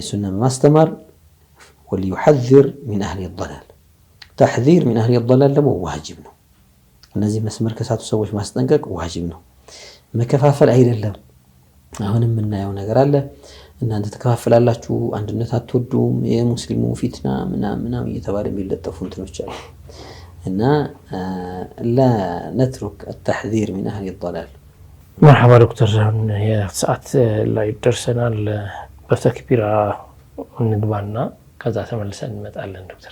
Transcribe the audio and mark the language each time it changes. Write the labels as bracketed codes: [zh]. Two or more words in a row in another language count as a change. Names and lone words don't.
[am] ሱና በማስተማር [ar] وليحذر من أهل ضلال تحذير من أهل ضلال [am] ደግሞ ዋጅብ ነው። እነዚህ መስመር ከሳቱ ሰዎች ማስጠንቀቅ ዋጅብ ነው፣ መከፋፈል አይደለም። አሁንም የምናየው ነገር አለ። እናንተ ተከፋፍላላችሁ፣ አንድነት አትወዱም፣ የሙስሊሙ ፊትና ምናምን እየተባለ የሚለጠፉ እንትኖች አሉ እና [ar] لا نترك التحذير من أهل الضلال. مرحبا دكتور، [am] የሰዓት ላይ ደርሰናል። በተክቢራ እንግባና ከዛ ተመልሰን እንመጣለን ዶክተር